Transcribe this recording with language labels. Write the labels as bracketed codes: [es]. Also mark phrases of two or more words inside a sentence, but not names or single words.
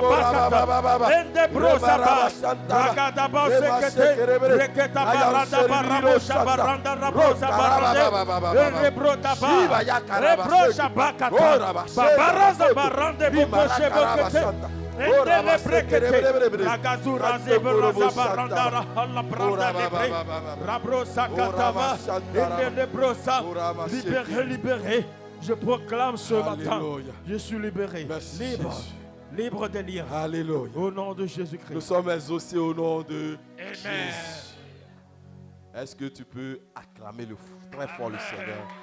[fr] bakata, ende brosa ba, ragada bosekete, reketa baranda barabosha baranda rabosa barande, rebrota ba, rebrosa bakata, babarosa barande bokoshe bokete, endele brekete, ragazura zebrosa baranda la branda lebre, rabrosa katava, endele brosa, libéré, libéré. Je proclame ce matin, je suis libéré, libre, libre des liens. Alléluia. Au nom de Jésus-Christ. Nous sommes exaucés au nom de Amen. Jésus. Est-ce que tu peux acclamer très fort le Seigneur?